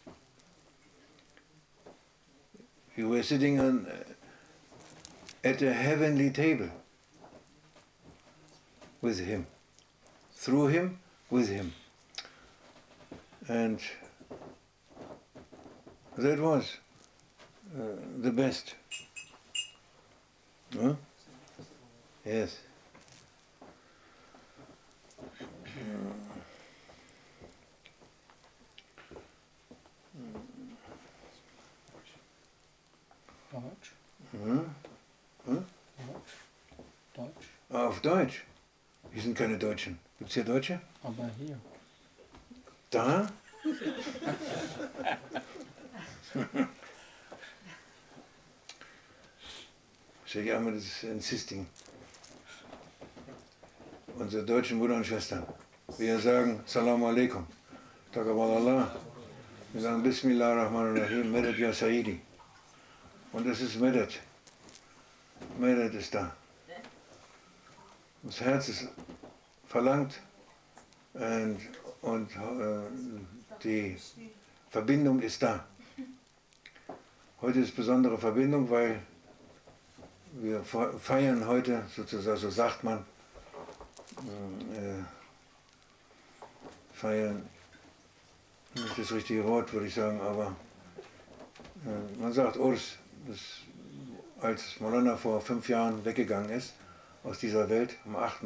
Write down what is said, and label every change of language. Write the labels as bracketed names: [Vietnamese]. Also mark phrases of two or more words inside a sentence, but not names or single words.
[English] You were sitting at a heavenly table with him, through him, with him. And that was the best. Huh? Yes. [German] Deutsch. Hm? Hm? Deutsch. Auf Deutsch. Hier sind keine Deutschen. Gibt es hier Deutsche? Aber hier. [English] Da? Sheikh Ahmed is insisting. [German] Unsere deutschen Brüder und Schwestern. Wir sagen [Arabic] السلام عليكم. تقبل الله. [German] Wir sagen [Arabic] بسم الله الرحمن الرحيم. مدد يا سيدي. [German] Und es ist Medet. Medet ist da. Das Herz ist verlangt und die Verbindung ist da. Heute ist besondere Verbindung, weil wir feiern heute, sozusagen, so sagt man, feiern, nicht das richtige Wort, würde ich sagen, aber man sagt Urs, als Maulana vor 5 Jahren weggegangen ist, aus dieser Welt, am 8.